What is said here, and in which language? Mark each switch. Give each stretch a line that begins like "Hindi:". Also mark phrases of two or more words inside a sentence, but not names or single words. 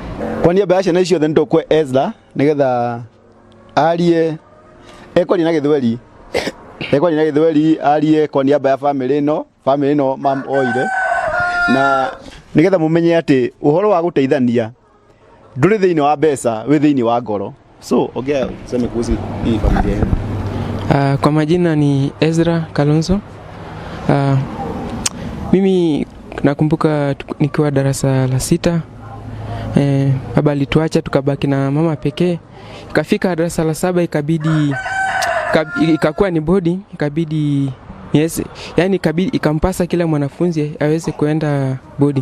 Swahili: kwa niaba ya
Kikuyu: ciana icio nĩtũkwe Ezra nĩgetha arie ekwaria na Gĩthweri arie
Swahili: kwa niaba ya
Kikuyu: family ĩno mam oire na nĩgetha mũmenye atĩ ũhoro wa gũteithania ndũrĩ thĩinĩ wa mbeca wĩ thĩinĩ wa ngoro.
Swahili: So ongea useme kuhusu hii familia yenu. Kwa majina ni Ezra Kalonzo. Mimi nakumbuka nikiwa darasa la 6 baba alituacha tukabaki na mama pekee. Ikafika darasa la 7 ikabidi ikakuwa ni bodi ikabidi yes, yani ikabidi ikampasa kila mwanafunzi aweze kuenda bodi.